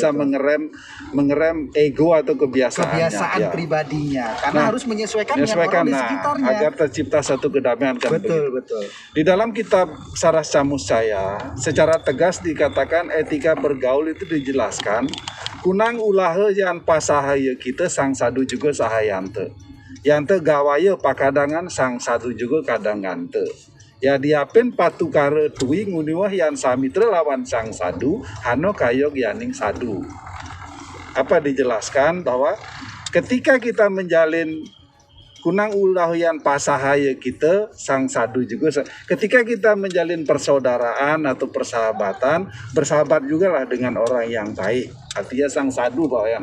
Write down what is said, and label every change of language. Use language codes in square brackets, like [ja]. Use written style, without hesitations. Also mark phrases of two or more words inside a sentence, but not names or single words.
[id] bisa betul. mengerem ego atau kebiasaannya. Kebiasaan ya. pribadinya karena harus menyesuaikan dengan orang di sekitarnya. agar tercipta satu kedamaian kan begitu. Betul. Di dalam kitab Saras Camus Caya, secara tegas dikatakan etika bergaul itu dijelaskan, [kaw] kunang ulahe yan pasahaya kita sang sadu juga sahayante. Yante gawaya pakadangan sang sadu juga kadangante. Ya diapin patukare tui nguniwah yan samitra lawan sang sadu hano kayog yaning sadu. [id] Apa dijelaskan bahwa ketika kita menjalin [kaw] kunang ulahian pasahaya kita sang sadu [id] juga ketika kita menjalin persaudaraan atau persahabatan, bersahabat juga lah dengan orang yang baik, artinya sang sadu Pak Wayan.